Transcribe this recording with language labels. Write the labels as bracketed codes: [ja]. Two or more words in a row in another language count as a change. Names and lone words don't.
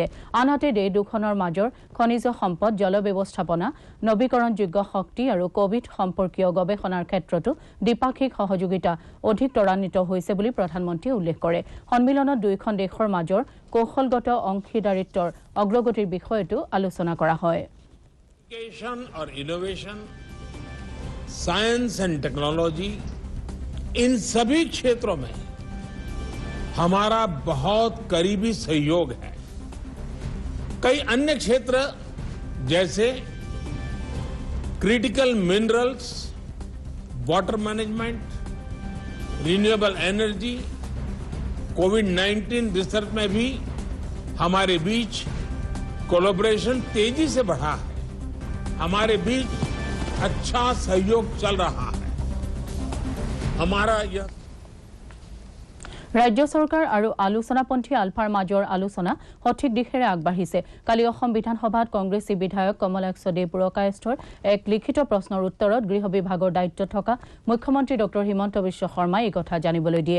[as] আনহাতে দেশ দুখনৰ মাজৰ খনিজ সম্পদ, জল ব্যৱস্থাপনা, নৱীকৰণযোগ্য শক্তি আৰু কোভিড সম্পৰ্কীয় গৱেষণাৰ ক্ষেত্ৰতো দ্বিপাক্ষিক সহযোগিতা অধিক ত্বৰান্বিত হৈছে বুলি প্ৰধানমন্ত্ৰীয়ে উল্লেখ কৰে। সন্মিলনত দুয়োখন দেশৰ মাজৰ কৌশলগত অংশীদাৰিত্বৰ অগ্ৰগতিৰ বিষয়তো আলোচনা কৰা হয়। [hi] एजुकेशन और इनोवेशन, [en] science and technology, [hi] इन सभी क्षेत्रों में हमारा बहुत करीबी सहयोग है। कई अन्य क्षेत्र जैसे [en] critical minerals, water management, renewable energy, [hi] कोविड-19 रिसर्च में भी हमारे बीच कोलैबोरेशन तेजी से बढ़ा है। हमारे बीच अच्छा सहयोग चल रहा है। हमारा यह [as] ৰাজ্য চৰকাৰ আৰু আলোচনাপন্থী আলফাৰ মাজৰ আলোচনা সঠিক দিশেৰে আগবাঢ়িছে। কালি অসম বিধানসভাত কংগ্ৰেছী বিধায়ক কমলাক্ষ দে পুৰকায়স্থৰ এক লিখিত প্ৰশ্নৰ উত্তৰত গৃহ বিভাগৰ দায়িত্ব থকা মুখ্যমন্ত্ৰী ডক্টৰ হিমন্ত বিশ্ব শৰ্মাই এই কথা জানিবলৈ দিয়ে।